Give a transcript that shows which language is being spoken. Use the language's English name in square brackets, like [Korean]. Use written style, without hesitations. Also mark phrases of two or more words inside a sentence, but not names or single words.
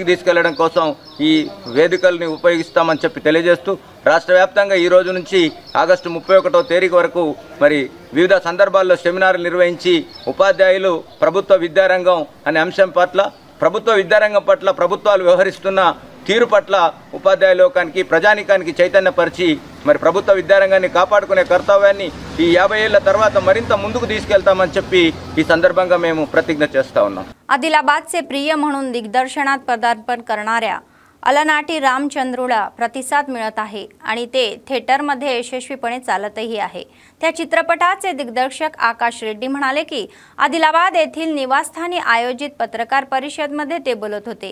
[Telugu] తీసుకెళ్లడం కోసం ఈ వేదికల్ని ఉపయోగిస్తామని చెప్పి తెలియజేస్తూ రాష్ట్ర వ్యాప్తంగా ఈ రోజు నుంచి ఆగస్టు 31వ తేదీ వరకు మరి వివిధ సందర్భాల్లో సెమినార్లు నిర్వహించి ఉపాధ్యాయులు ప్రభుత్వ విద్యారంగం అనే అంశం పట్ల, ప్రభుత్వ విద్యారంగం పట్ల ప్రభుత్వాలు వ్యవహరిస్తున్న తీరు పట్ల ఉపాధ్యాయ లోకానికి, ప్రజానికానికి చైతన్యపరిచి మరి ప్రభుత్వ విద్యారంగాన్ని కాపాడుకునే కర్తవ్యాన్ని ఈ 50 ఏళ్ల తర్వాత మరింత ముందుకు తీసుకెళ్తామని చెప్పి ఈ సందర్భంగా మేము ప్రతిజ్ఞ చేస్తా ఉన్నాం. [Marathi] आदिलाबादचे प्रिय म्हणून दिग्दर्शनात पदार्पण करणाऱ्या अलनाटी रामचंद्रूला प्रतिसाद मिळत आहे आणि ते थिएटरमध्ये यशस्वीपणे चालतही आहे. त्या चित्रपटाचे दिग्दर्शक आकाश रेड्डी म्हणाले की आदिलाबाद येथील निवासस्थानी आयोजित पत्रकार परिषदेमध्ये ते बोलत होते.